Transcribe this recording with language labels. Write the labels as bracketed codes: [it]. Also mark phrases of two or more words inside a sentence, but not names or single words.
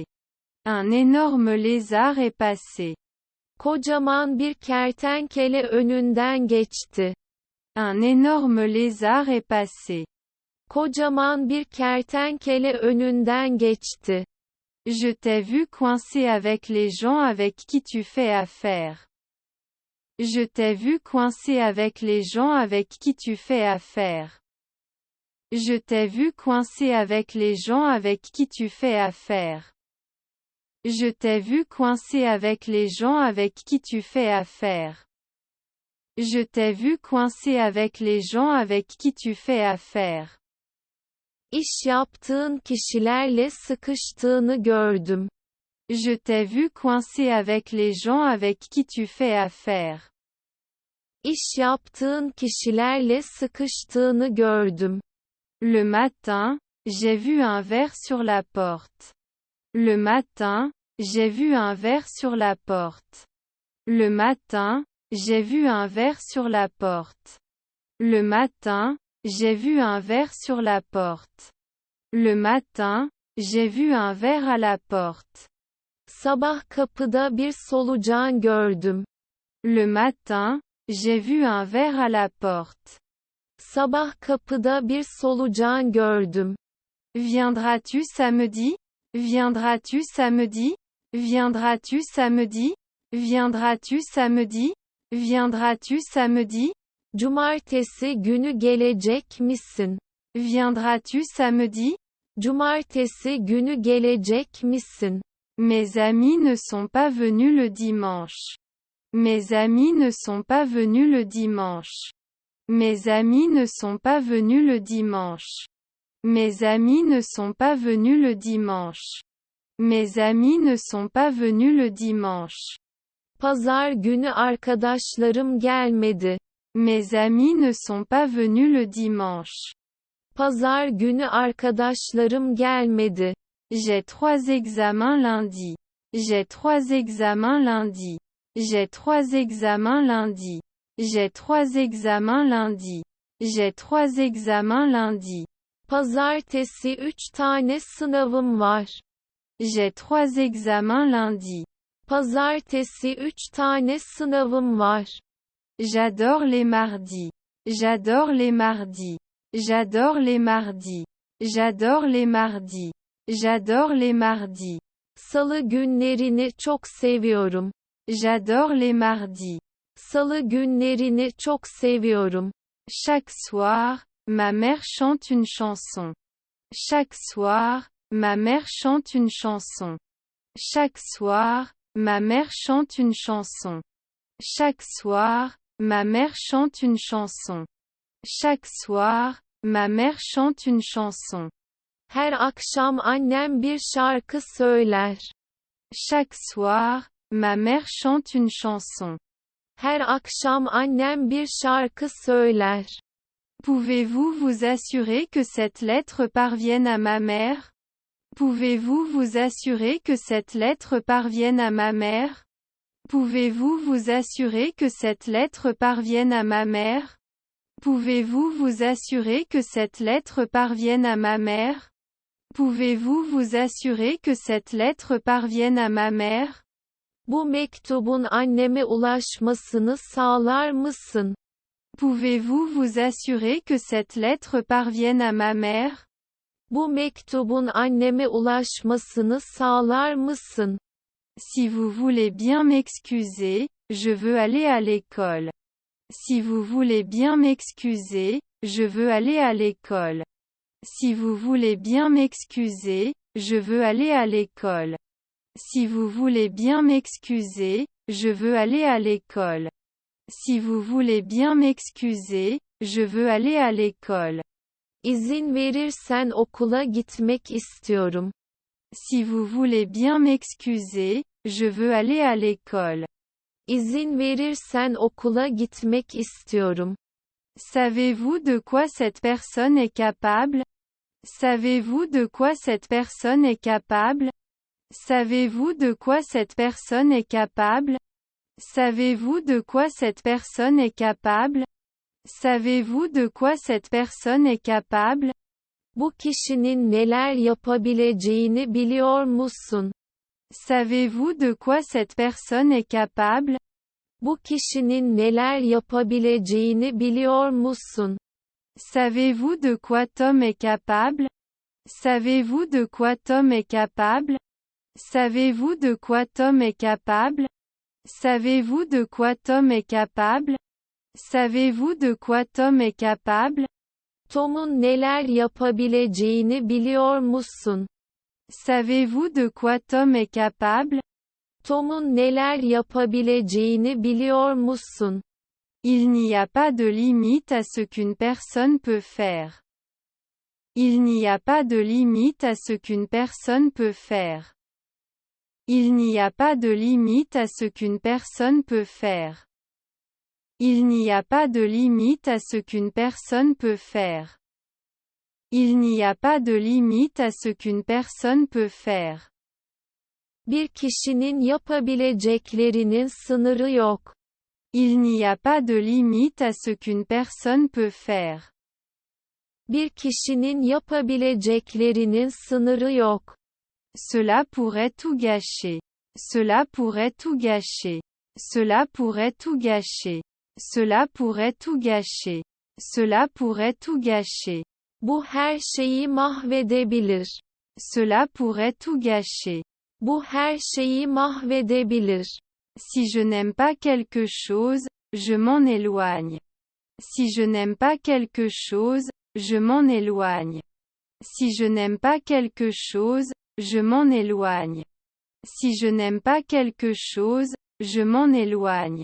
[fr] Un énorme lézard est passé. [tr] Kocaman bir kertenkele önünden geçti. [fr] Un énorme lézard est passé. [tr] Kocaman bir kertenkele önünden geçti. [fr] Je t'ai vu coincé avec les gens avec qui tu fais affaire. Je t'ai vu coincé avec les gens avec qui tu fais affaire. Je t'ai vu coincé avec les gens avec qui tu fais affaire. Je t'ai vu coincé avec les gens avec qui tu fais affaire. Je t'ai vu coincé avec les gens avec qui tu fais affaire. [tr] İş yaptığın kişilerle sıkıştığını gördüm. [fr] Je t'ai vu coincé avec les gens avec qui tu fais affaire. [tr] İş yaptığın kişilerle sıkıştığını gördüm. [fr] Le matin, j'ai vu un ver sur la porte. Le matin, j'ai vu un ver sur la porte. Le matin, j'ai vu un ver sur la porte. Le matin, j'ai vu un ver sur la porte. Le matin, j'ai vu un ver à la porte. [tr] Sabah kapıda bir solucan gördüm. [fr] Le matin, j'ai vu un ver à la porte. [tr] Sabah kapıda bir solucan gördüm. [fr] Viendras-tu samedi? Viendras-tu samedi? Viendras-tu samedi? Viendras-tu samedi? Viendras-tu samedi? [tr] Cumartesi günü gelecek misin? [fr] Viendras-tu samedi? [tr] Cumartesi günü gelecek misin? [fr] Mes amis ne sont pas venus le dimanche. Mes amis ne sont pas venus le dimanche. Mes amis ne sont pas venus le dimanche. Mes amis ne sont pas venus le dimanche. Mes amis ne sont pas venus le dimanche. [tr] Pazar günü arkadaşlarım gelmedi. [fr] Mes amis ne sont pas venus le dimanche. [tr] Pazar günü arkadaşlarım gelmedi. [fr] J'ai 3 examens lundi. J'ai 3 examens lundi. J'ai 3 examens lundi. J'ai 3 examens lundi. J'ai 3 examens lundi. [tr] Pazartesi 3 tane sınavım var. [fr] J'ai 3 examens lundi. [tr] Pazartesi 3 tane sınavım var. [fr] J'adore les mardis. J'adore les mardis. J'adore les mardis. J'adore les mardis. J'adore les mardis. [tr] Salı günlerini çok seviyorum. [fr] J'adore les mardis. [tr] Salı günlerini çok seviyorum. [fr] Chaque soir, ma mère chante une chanson. Chaque soir, ma mère chante une chanson. Chaque soir, ma mère chante une chanson. Chaque soir, ma mère chante une chanson. Chaque soir, ma mère chante une chanson. [tr] Her akşam annem bir şarkı söyler. [fr] Chaque soir, ma mère chante une chanson. [tr] Her akşam annem bir şarkı söyler. [fr] Pouvez-vous vous assurer que cette lettre parvienne à ma mère? Pouvez-vous vous assurer que cette lettre parvienne à ma mère? Pouvez-vous vous assurer que cette lettre parvienne à ma mère? Pouvez-vous vous assurer que cette lettre parvienne à ma mère? Pouvez-vous vous assurer que cette lettre parvienne à ma mère? [tr] Bu mektubun anneme ulaşmasını sağlar mısın? [fr] Pouvez-vous vous assurer que cette lettre parvienne à ma mère? [tr] Bu mektubun anneme ulaşmasını sağlar mısın? [fr] Si vous voulez bien m'excuser, je veux aller à l'école. Si vous voulez bien m'excuser, je veux aller à l'école. Si vous voulez bien m'excuser, je veux aller à l'école. Si vous voulez bien m'excuser, je veux aller à l'école. Si vous voulez bien m'excuser, je veux aller à l'école. [tr] İzin verirsen okula gitmek istiyorum. [fr] Si vous voulez bien m'excuser, je veux aller à l'école. [tr] İzin verirsen okula gitmek istiyorum. [fr] Savez-vous de quoi cette personne est capable? Savez-vous de quoi cette personne est capable? Savez-vous de quoi cette personne est capable? Savez-vous de quoi cette personne est capable? Savez-vous de quoi cette personne est capable? [tr] Bu kişinin neler yapabileceğini biliyor musun? [fr] Savez-vous de quoi cette personne est capable? [tr] Bu kişinin neler yapabileceğini biliyor musun? [fr] Savez-vous de quoi Tom est capable? Savez-vous de quoi Tom est capable? Savez-vous de quoi Tom est capable? Savez-vous de quoi Tom est capable? Savez-vous de quoi Tom est capable? [tr] Tom'un neler yapabileceğini biliyor musun? [fr] Savez-vous de quoi Tom est capable? [tr] Tom'un neler yapabileceğini biliyor musun? [fr] Il n'y a pas de limite à ce qu'une personne peut faire. Il n'y a pas de limite à ce qu'une personne peut faire. Il n'y a pas de limite à ce qu'une personne peut faire. Il n'y a pas de limite à ce qu'une personne peut faire. Il n'y a pas de limite à ce qu'une personne peut faire. [tr] Bir kişinin yapabileceklerinin sınırı yok. [fr] Il n'y a pas de limite à ce qu'une personne peut faire. [tr] Bir kişinin yapabileceklerinin sınırı yok. [fr] Cela pourrait tout gâcher. Cela pourrait tout gâcher. Cela pourrait tout gâcher. Cela pourrait tout gâcher. Cela pourrait tout gâcher. [tr] Bu her şeyi mahvedebilir. [fr] Cela pourrait tout gâcher. [tr] Bu her şeyi mahvedebilir. [fr] Si je n'aime pas quelque chose, je m'en éloigne. Si je n'aime pas quelque chose, je m'en éloigne. Si je n'aime pas quelque chose, je m'en éloigne. Si je n'aime pas quelque chose, je m'en éloigne.